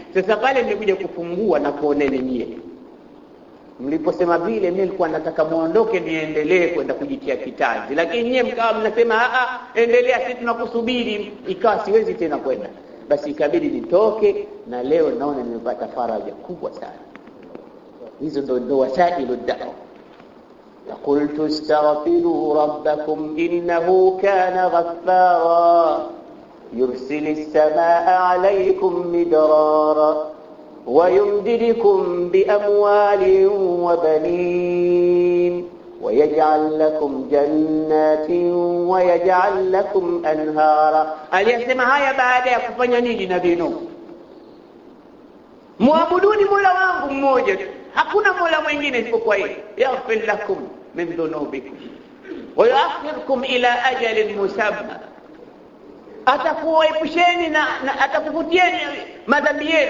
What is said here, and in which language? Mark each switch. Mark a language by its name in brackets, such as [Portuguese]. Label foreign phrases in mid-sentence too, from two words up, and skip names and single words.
[Swahili] Sasa pale nimekuja kufungua na kuoneni nyie. Mliposema vile mimi nilikuwa nataka muondoke niendelee kwenda kujitia kitanzi, lakini nyie mkawa mnasema endelea, sisi tunakusubiri. Ikawa siwezi tena kwenda, basi ikabidi nitoke, na leo naona nimepata faraja kubwa sana. Hizo ndo [Arabic] وسائل الدعوة. قلت استغفروا ربكم إنه كان غفارا يرسل السماء عليكم مدرارا ويمددكم بأموال وبنين ويجعل لكم جنات ويجعل لكم أنهارا. [Swahili] aliyasema haya baada ya kufanya nini nabii Nuh? Muabuduni Mola wangu mmoja tu, hakuna Mola mwingine isipokuwa yeye. [Arabic] يغفر لكم من ذنوبكم ويؤخركم إلى أجل مسمى. [Swahili] Atakuepusheni na atakufutieni madhambi yenu.